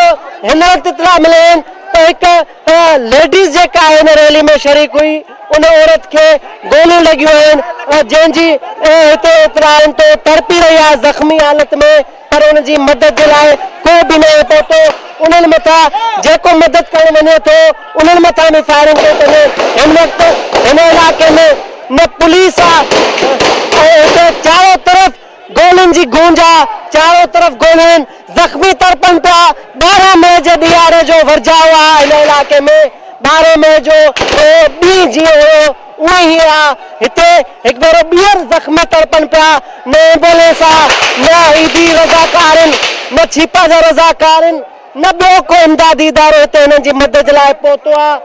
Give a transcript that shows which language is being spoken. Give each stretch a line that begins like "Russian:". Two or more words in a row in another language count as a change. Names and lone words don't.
Sindhi: हिन वक्त इतला मिले तो एक लेडीज़ जेका आहे हिन रैली में शरीक हुई उन औरत के गोलियूं लॻियूं आहिनि जंहिंजी हिते इतलाउनि तो तड़पी रही आहे ज़ख़्मी हालत में पर उनजी मदद
Hindi: के लिए
Sindhi: को भी नहीं पहुतो। उन्हनि मथां जेको मदद करण वञे थो उन्हनि मथां भी फायरिंग कई वञे। हिन वक्त हिन इलाके में न पुलिस आहे चारों तरफ गोलियुनि जी गूंज आहे चारों तरफ गोलियुनि ज़ख़्मी तड़पनि पिया। 12 मई जे ॾियारे जो वर्जाउ आहे हिन इलाके में 12 मई जो ॾींहुं जीअं हुयो उहे ही आहे हिते हिकु भेरो ॿीहर ज़ख़्मी तड़पनि पिया। न एम्बुलेंस आहे न ईदी रज़ाकार न छिपा जा रज़ाकार न ॿियो को इमदादी इदारो हिते हिननि जी मदद लाइ पहुतो आहे।